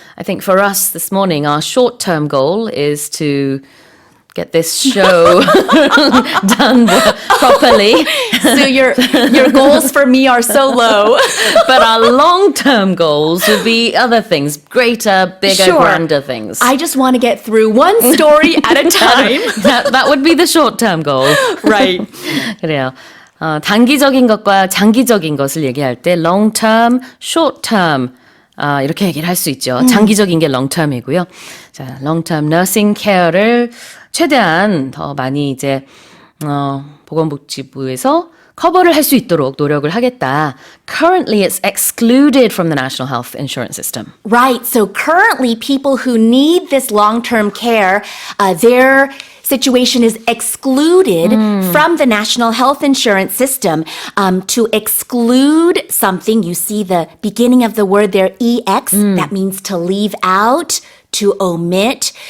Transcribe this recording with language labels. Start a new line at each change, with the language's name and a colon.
English: I think for us this morning, our short-term goal is to get this show done properly. So your goals for me are so low. But our long-term goals would be other things, greater, bigger, Sure. grander things. I just want to get through one story at a time. that would be the short-term goal. Right.
Korean: 그래요. 단기적인 것과 장기적인 것을 얘기할 때 long term, short term 이렇게 얘기를 할 수 있죠. 장기적인 게 long term이고요. 자, long term nursing care를 최대한 더 많이 이제 보건복지부에서 커버를 할 수 있도록 노력을 하겠다.
English: Currently, it's excluded from the National Health Insurance System. Right. So currently, people who need this long-term care, their situation is excluded from the National Health Insurance System. To exclude something, you see the beginning of the word there, EX, that means to leave out, to omit.